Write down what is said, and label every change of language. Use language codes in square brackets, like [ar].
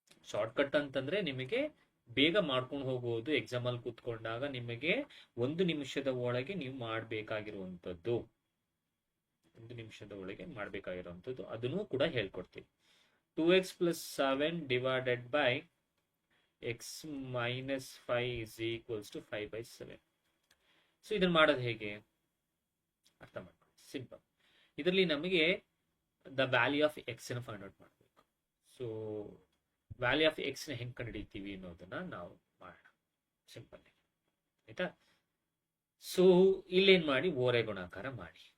[kn] Short cut ಅಂತಂದ್ರೆ ನಿಮಗೆ ಬೇಗ ಮಾಡ್ಕೊಂಡು ಹೋಗಬಹುದು. ಎಕ್ಸಾಮ್ ಅಲ್ಲಿ ಕೂತ್ಕೊಂಡಾಗ ನಿಮಗೆ 1 ನಿಮಿಷದ ಒಳಗೆ ನೀವು ಮಾಡಬೇಕಾಗಿರುವಂತದ್ದು, 1 ನಿಮಿಷದ ಒಳಗೆ ಮಾಡಬೇಕಾಗಿರುವಂತದ್ದು, ಅದನ್ನು ಕೂಡ ಹೇಳ್ಕೊಡ್ತೀನಿ. [en] 2x plus 7 divided by x minus 5 is equals to 5/7. [kn] So ಇದನ್ನ ಮಾಡೋದು ಹೇಗೆ ಅರ್ಥ ಮಾಡ್ಕೊಳ್ಳಿ. ಸಿಂಪಲ್. ಇದರಲ್ಲಿ ನಮಗೆ [en] the value of x [kn] ಅನ್ನು ಫೈಂಡ್ ಔಟ್ ಮಾಡಬೇಕು. ಸೊ [en] value of x [kn] ನ ಹೆಂಗ್ ಕಂಡುಹಿಡಿತೀವಿ ಅನ್ನೋದನ್ನ ನಾವು ಮಾಡೋಣ. ಸಿಂಪಲ್ ಆಯ್ತಾ? ಸೊ ಇಲ್ಲೇನ್ ಮಾಡಿ, ಓರೆ ಗುಣಾಕಾರ ಮಾಡಿ.